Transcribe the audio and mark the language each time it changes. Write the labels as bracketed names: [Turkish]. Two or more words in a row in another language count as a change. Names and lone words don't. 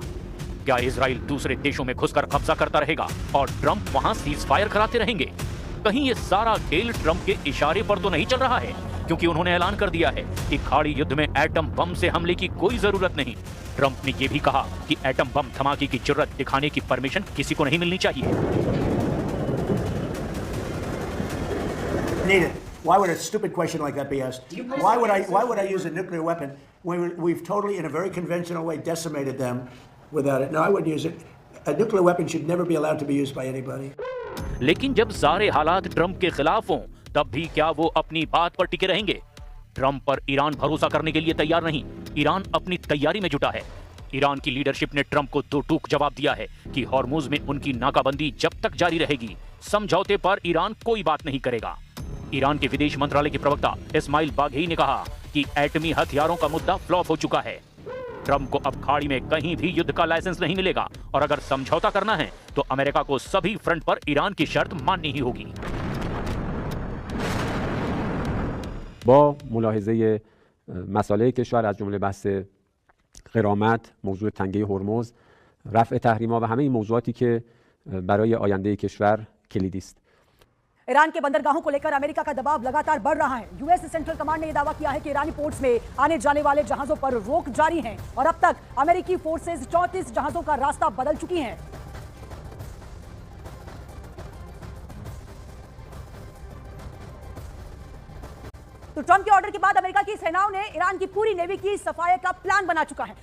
[Hindi] क्या इजराइल दूसरे देशों में घुसकर कब्जा करता रहेगा और ट्रंप वहां [English] cease fire [Hindi] कराते रहेंगे? कहीं ये सारा खेल ट्रंप के इशारे पर तो नहीं चल रहा है? क्योंकि उन्होंने ऐलान कर दिया है कि खाड़ी युद्ध में एटम बम से हमले की कोई जरूरत नहीं। ट्रंप ने यह भी कहा कि एटम बम धमाके की जरूरत दिखाने की परमिशन किसी को नहीं मिलनी चाहिए। [English] Why would a stupid question like that be asked? Why would I use a nuclear weapon when we've totally, in a very conventional way, decimated them without it? No, I wouldn't use it. A nuclear weapon should never be allowed to be used by anybody. [Hindi] लेकिन जब सारे हालात ट्रंप के खिलाफ हों, तब भी क्या वो अपनी बात पर टिके रहेंगे? ट्रंप पर ईरान भरोसा करने के लिए तैयार नहीं। ईरान अपनी तैयारी में जुटा है। ईरान की लीडरशिप ने ट्रंप को दो टूक जवाब दिया है कि हॉर्मुज में उनकी नाकाबंदी जब तक जारी रहेगी, समझौते पर ईरान कोई बात नहीं करेगा। ईरान के विदेश मंत्रालय के प्रवक्ता इस्माइल बाघेई ने कहा कि एटमी हथियारों का मुद्दा फ्लॉप हो चुका है। ट्रंप को अब खाड़ी में कहीं भी युद्ध का लाइसेंस नहीं मिलेगा और अगर समझौता करना है तो अमेरिका को सभी फ्रंट पर ईरान की शर्त माननी ही होगी। [Persian] با ملاحظه مسائل کشور از جمله بحث غرامت، موضوع تنگه هرمز، رفع تحریم‌ها و همه این موضوعاتی که برای آینده کشور کلیدی است. [Hindi] ईरान के बंदरगाहों को लेकर अमेरिका का दबाव लगातार बढ़ रहा है। यूएस सेंट्रल कमांड ने यह दावा किया है कि ईरानी पोर्ट्स में आने जाने वाले जहाजों पर रोक जारी है और अब तक अमेरिकी फोर्सेज 34 जहाजों का रास्ता बदल चुकी हैं। तो ट्रंप के ऑर्डर के बाद अमेरिका की सेनाओं ने ईरान की पूरी नेवी की सफाई का प्लान बना चुका है।